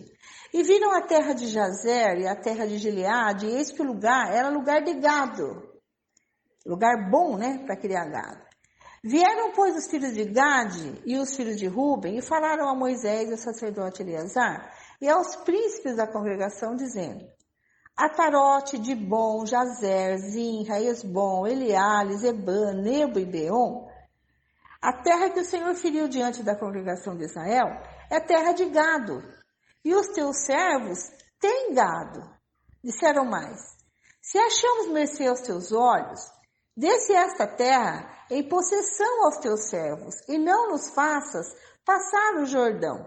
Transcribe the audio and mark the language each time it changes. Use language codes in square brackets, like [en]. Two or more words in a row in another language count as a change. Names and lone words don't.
[pt] E viram a terra de Jazer e a terra de Gileade, e eis que o lugar era lugar de gado. Lugar bom, né, para criar gado. Vieram, pois, os filhos de Gade e os filhos de Ruben e falaram a Moisés e ao sacerdote Eleazar e aos príncipes da congregação, dizendo: Atarote, Dibon, Jazer, Zinra, Esbom, Eleale, Zebã, Nebo e Beon A terra que o Senhor feriu diante da congregação de Israel é terra de gado, e os teus servos têm gado. Disseram mais: se achamos mercê aos teus olhos, dê-se esta terra em possessão aos teus servos, e não nos faças passar o Jordão.